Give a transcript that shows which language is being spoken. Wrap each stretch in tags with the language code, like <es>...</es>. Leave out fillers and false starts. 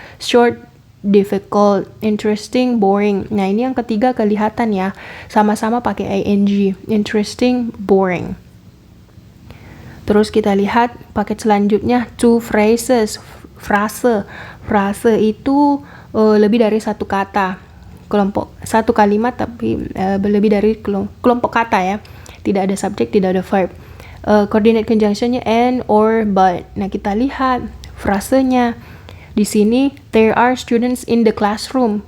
<en>Short, difficult, interesting, boring.</en> <id>Nah, ini yang ketiga kelihatan ya. Sama-sama pakai ing. Interesting, boring. Terus kita lihat paket selanjutnya two phrases. Frase itu lebih dari satu kata. Satu kalimat tapi lebih dari kelompok kata ya. Tidak ada subjek, tidak ada verb. Coordinate conjunctionnya and, or, but. Nah, kita lihat frasenya.</id> <en>Di sini there are students in the classroom.</en>